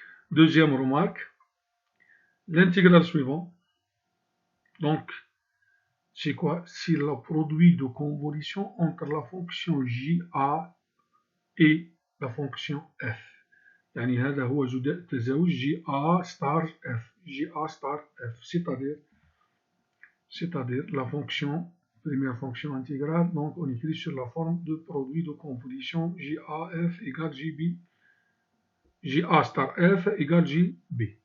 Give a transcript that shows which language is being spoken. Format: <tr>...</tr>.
<fr>Deuxième remarque, l'intégrale suivante. Donc, c'est quoi? C'est le produit de convolution entre la fonction j-a et la fonction f.</fr> <ar>يعني هذا هو تزاوج j-a star f.</ar> <fr>j-a star f, c'est-à-dire la fonction, première fonction intégrale, donc on écrit sur la forme de produit de convolution j-a-f égale j-b, j-a star f égale j-b.</fr>